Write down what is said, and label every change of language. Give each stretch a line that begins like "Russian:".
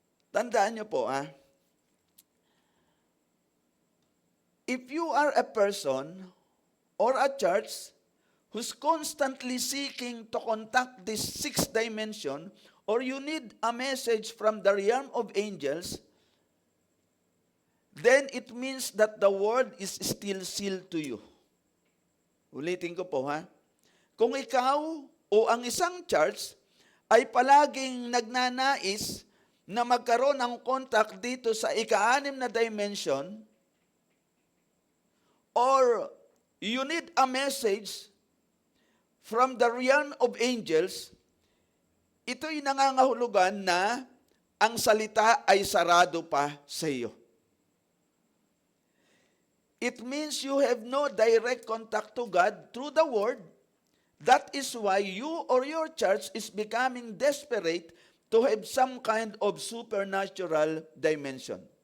Filipino: Tandaan nyo po
English: if you are a person or a church who's constantly seeking to contact this sixth dimension, or you need a message from the realm of angels, then it means that the word is still sealed to you.
Filipino: Ulitin ko po Kung ikaw o ang isang church ay palaging nagnanais na magkaroon ng contact dito sa ika-6 na dimension,
English: or you need a message from the realm of angels,
Filipino: ito'y nangangahulugan na ang salita ay sarado pa sa iyo.
English: It means you have no direct contact to God through the Word. That is why you or your church is becoming desperate to have some kind of supernatural dimension.